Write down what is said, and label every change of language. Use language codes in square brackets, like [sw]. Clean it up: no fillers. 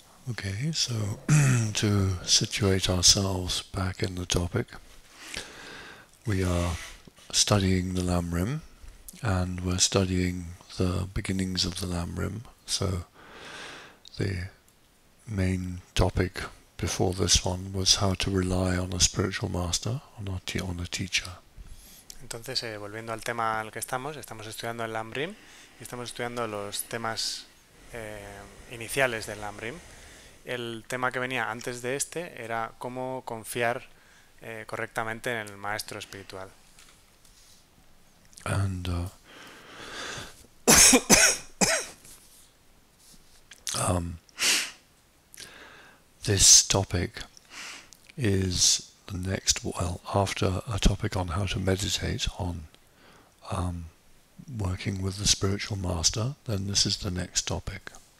[en] Okay, so to situate ourselves back in the topic, we are studying the Lamrim, and we're studying the beginnings of the Lamrim. So the main topic before this one was how to rely on a spiritual master, on a teacher. [es] Entonces, volviendo al tema al que estamos estudiando el Lamrim y estamos estudiando los temas iniciales del Lamrim. El tema que venía antes de este era cómo confiar correctamente en el maestro espiritual. [en] And this topic is the next, well, after a topic on how to meditate on working with the spiritual master, then this is the next topic.